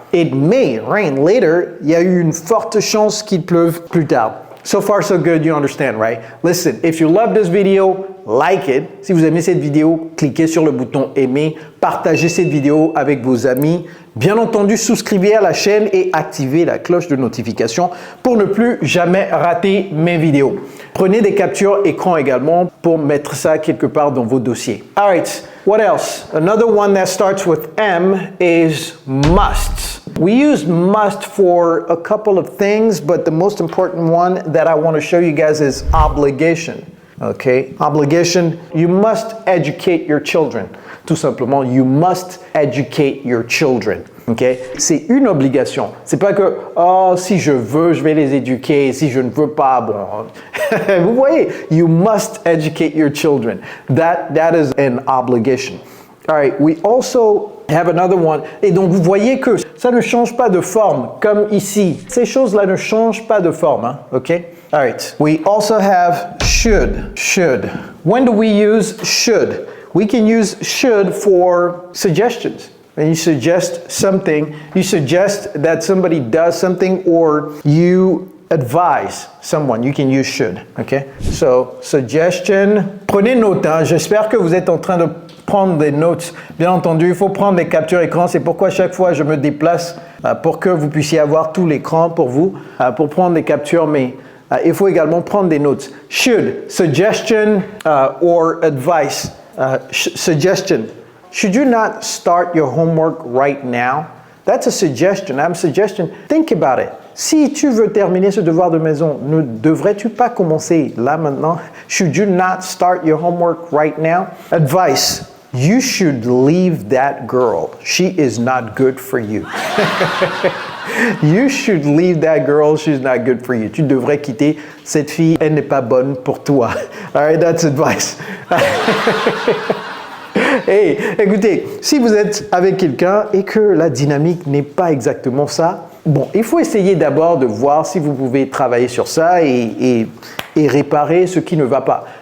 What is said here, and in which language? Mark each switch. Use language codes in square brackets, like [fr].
[en] It may rain later, [fr] il y a eu une forte chance qu'il pleuve plus tard. [en] So far, so good, you understand, right? Listen, if you love this video, like it. [fr] Si vous aimez cette vidéo, cliquez sur le bouton aimer, partagez cette vidéo avec vos amis. Bien entendu, souscrivez à la chaîne et activez la cloche de notification pour ne plus jamais rater mes vidéos. Prenez des captures écran également pour mettre ça quelque part dans vos dossiers. [en] All right, what else? Another one that starts with M is must. We use must for a couple of things, but the most important one that I want to show you guys is obligation. Okay? Obligation, you must educate your children. [fr] Tout simplement, [en] you must educate your children. Okay? [fr] C'est une obligation. C'est pas que, oh, si je veux, je vais les éduquer. Si je ne veux pas, bon. Vous voyez, [en] you must educate your children. That is an obligation. All right, we also have another one. [fr] Et donc, vous voyez que ça ne change pas de forme, comme ici. Ces choses-là ne changent pas de forme, hein? [en] Okay? All right. We also have should. Should. When do we use should? We can use should for suggestions. When you suggest something, you suggest that somebody does something or you advise someone, you can use should, okay? So, suggestion. [fr] Prenez note, hein? J'espère que vous êtes en train de prendre des notes. Bien entendu, il faut prendre des captures écran. C'est pourquoi chaque fois je me déplace pour que vous puissiez avoir tout l'écran pour vous, pour prendre des captures, mais il faut également prendre des notes. [en] Should, suggestion or advice. Suggestion. Should you not start your homework right now? That's a suggestion. I'm a suggestion. Think about it. [fr] Si tu veux terminer ce devoir de maison, ne devrais-tu pas commencer là maintenant? [en] Should you not start your homework right now? Advice. You should leave that girl. She is not good for you. You should leave that girl. She's not good for you. [fr] Tu devrais quitter cette fille. Elle n'est pas bonne pour toi. [en] All right, that's advice. [fr] Hey, écoutez, si vous êtes avec quelqu'un et que la dynamique n'est pas exactement ça, bon, il faut essayer d'abord de voir si vous pouvez travailler sur ça et réparer ce qui ne va pas.